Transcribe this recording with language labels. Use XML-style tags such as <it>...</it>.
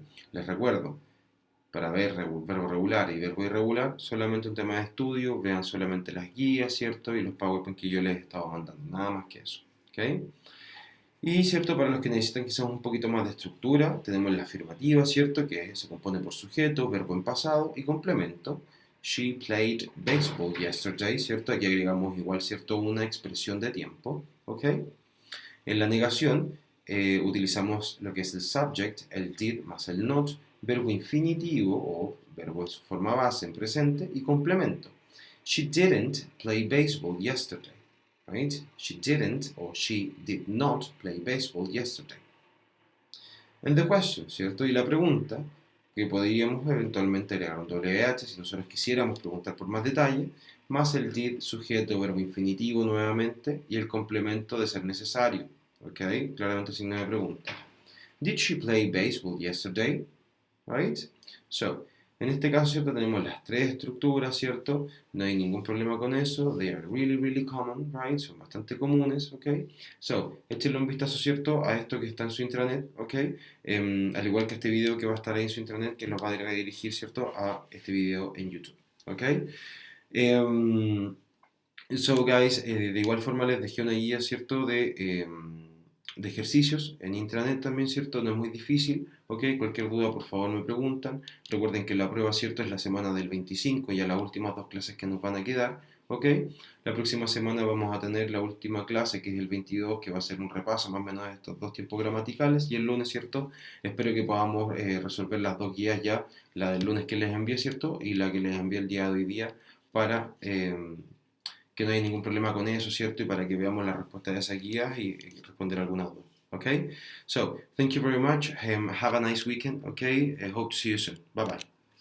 <es>Les recuerdo, para ver verbo regular y verbo irregular, solamente un tema de estudio, vean solamente las guías, ¿cierto? Y los PowerPoint que yo les he estado mandando, nada más que eso. ¿Ok? Y, ¿cierto? Para los que necesitan quizás un poquito más de estructura, tenemos la afirmativa, ¿cierto? Que se compone por sujeto, verbo en pasado y complemento.</es> <en>She played baseball yesterday, ¿cierto?</en> <es>Aquí agregamos igual, ¿cierto? Una expresión de tiempo, ¿ok? En la negación utilizamos lo que es el subject, el did más el not, verbo infinitivo o verbo en su forma base en presente y complemento.</es> <en>She didn't play baseball yesterday. Right? She didn't or she did not play baseball yesterday. And the question,</en> <es>¿cierto? Y la pregunta, que podríamos eventualmente agregar un WH si nosotros quisiéramos preguntar por más detalle, más el did, sujeto, verbo infinitivo nuevamente y el complemento de ser necesario. ¿Ok? Claramente signo de pregunta.</es> <en>Did she play baseball yesterday?</en> <es>Right? So, en este caso, ¿cierto? Tenemos las tres estructuras, ¿cierto? No hay ningún problema con eso.</es> <en>They are really, really common, right?</en> <es>Son bastante comunes, ¿ok? So, échenle un vistazo, ¿cierto? A esto que está en su intranet, ¿ok? Al igual que este video que va a estar ahí en su intranet, que nos va a redirigir, ¿cierto? A este video en YouTube, ¿ok? So, guys, de igual forma les dejé una guía, ¿cierto? De ejercicios en intranet también, ¿cierto? No es muy difícil, ¿ok? Cualquier duda, por favor, me preguntan. Recuerden que la prueba, ¿cierto? Es la semana del 25, ya las últimas dos clases que nos van a quedar, ¿ok? La próxima semana vamos a tener la última clase, que es el 22, que va a ser un repaso más o menos de estos dos tiempos gramaticales, y el lunes, ¿cierto? Espero que podamos resolver las dos guías ya, la del lunes que les envié, ¿cierto? Y la que les envié el día de hoy día, para que no haya ningún problema con eso, ¿cierto? Y para que veamos la respuesta de esas guías y responder alguna duda.</es> <en>Okay? So, thank you very much. Have a nice weekend. Okay? I hope to see you soon. Bye bye.</en>